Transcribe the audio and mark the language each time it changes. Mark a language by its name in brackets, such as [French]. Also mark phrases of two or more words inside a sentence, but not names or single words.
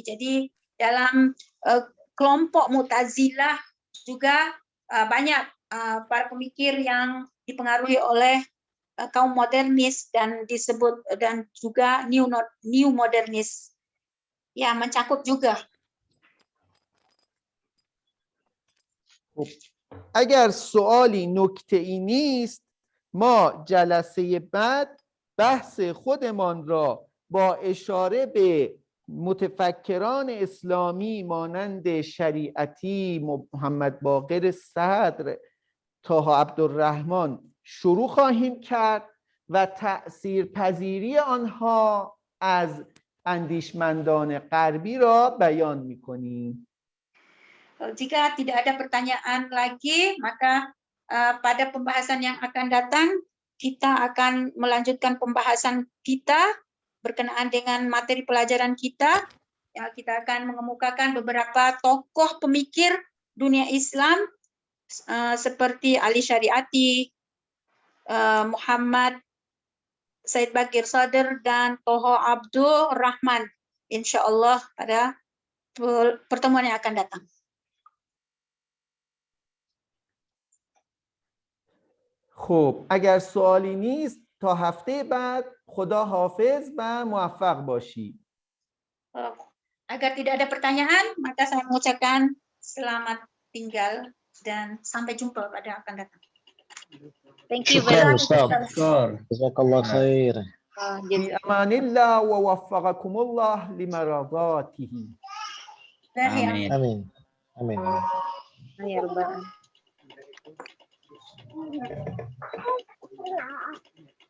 [Indonesian] Jadi dalam kelompok Mu'tazilah juga banyak para pemikir yang dipengaruhi oleh kaum modernis dan disebut dan juga new modernis. Ya, mencakup juga. [Persian] اگر سوالی نکته‌ای نیست ما جلسه بعد بحث خودمان را با اشاره به متفکران اسلامی مانند شریعتی، محمد باقر صدر، طه عبدالرحمن شروع خواهیم کرد و تأثیرپذیری آنها از اندیشمندان غربی را بیان می‌کنیم. [Indonesian] Jika tidak ada pertanyaan lagi, maka pada pembahasan yang akan datang, kita akan melanjutkan pembahasan kita berkenaan dengan materi pelajaran kita. Ya, kita akan mengemukakan beberapa tokoh pemikir dunia Islam seperti Ali Syariati, Muhammad Said Bakir Sadr, dan Toho Abdul Rahman. [Arabic] إن شاء الله [Indonesian] pada pertemuan yang akan datang. [Persian] خب اگر سوالی نیست تا هفته بعد خدا حافظ و موفق باشی. [Indonesian] Agar tidak ada pertanyaan, maka saya mengucapkan selamat tinggal dan sampai jumpa pada akan datang. [English] Thank you very much. [Arabic] جزاك الله خير. في امان الله ووفقكم الله لمرضاته. Amin. Amin. Amin. يا رب العالمين.